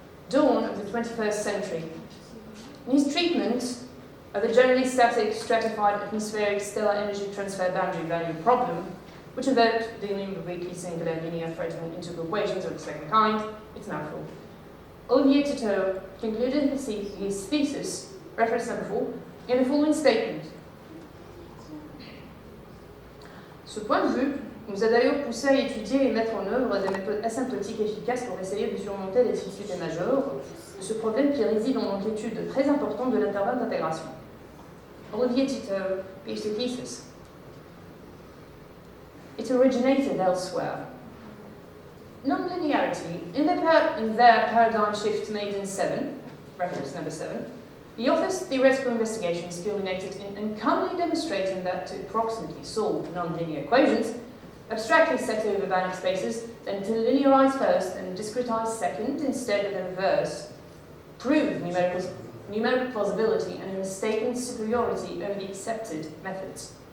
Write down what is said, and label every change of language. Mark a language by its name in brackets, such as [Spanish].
[English] Dawn of the 21st century. In his treatment of the generally static, stratified, atmospheric, stellar energy transfer boundary value problem, which invoked dealing with weakly singular linear fractional integral equations of the second kind, it's mouthful. Olivier Tito concluded his thesis, reference number 4, in the following statement. [French] Ce point de vue nous a d'ailleurs poussé à étudier et mettre en œuvre des méthodes asymptotiques efficaces pour essayer de surmonter les difficultés majeures de ce problème qui réside dans l'amplitude très importante de l'intervalle d'intégration. [English] Olivier Tito, PhD thesis. It originated elsewhere. Non-linearity, in their paradigm shift made in 7, reference number 7, the author's theoretical investigations culminated in uncommonly demonstrating that to approximately solve non-linear equations, abstractly set over Banach spaces, then to linearize first and discretize second instead of the reverse, proved numerical plausibility and a mistaken superiority over the accepted methods.